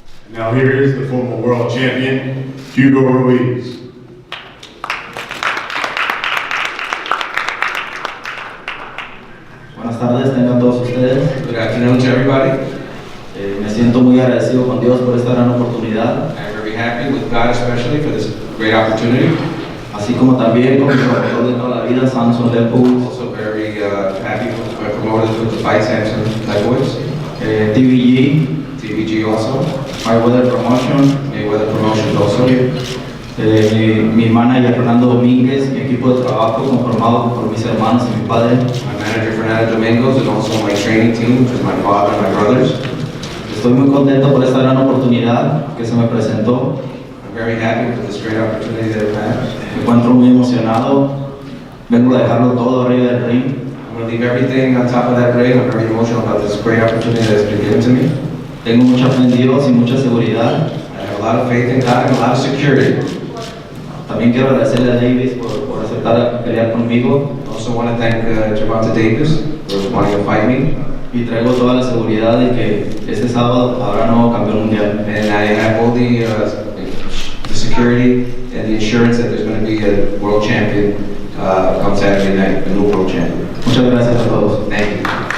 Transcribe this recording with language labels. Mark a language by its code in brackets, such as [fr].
[en] Now here is the former world champion, Hugo Ruiz. [es] Buenas tardes, tengan todos ustedes. [en] Good afternoon to everybody. [es] Me siento muy agradecido con Dios por esta gran oportunidad, [en] I'm very happy with God especially for this great opportunity. [es] así como también con mi promotor de toda la vida, Samson Leopold, [en] Also very happy with my promoters with the fight Samson Leibowitz, [es] TVG, [en] TVG also, [es] Mayweather Promotion, [en] Mayweather Promotions also, [es] mi manager Fernando Domínguez, mi equipo de trabajo conformado por mis hermanos y mi padre. [en] my manager Fernando Domingos, and also my training team, which is my father and my brothers. [es] Estoy muy contento por esta gran oportunidad que se me presentó. [en] I'm very happy with this great opportunity that I've had. [es] Me encuentro muy emocionado. Vengo a dejarlo todo arriba del ring. [en] I'm going to leave everything on top of that ring. I'm very emotional about this great opportunity that's been given to me. [es] Tengo mucha fe en Dios y mucha seguridad. [en] I have a lot of faith in God and a lot of security. [es] También quiero agradecerle a Davis por aceptar pelear conmigo. [en] I also want to thank Gervonta Davis for wanting to fight me. [es] Y traigo toda la seguridad de que este sábado habrá nuevo campeón mundial. [en] And I have all the security and the assurance that there's going to be a world champion come Saturday night, a new world champion. [es] Muchas gracias a todos. [en] Thank you.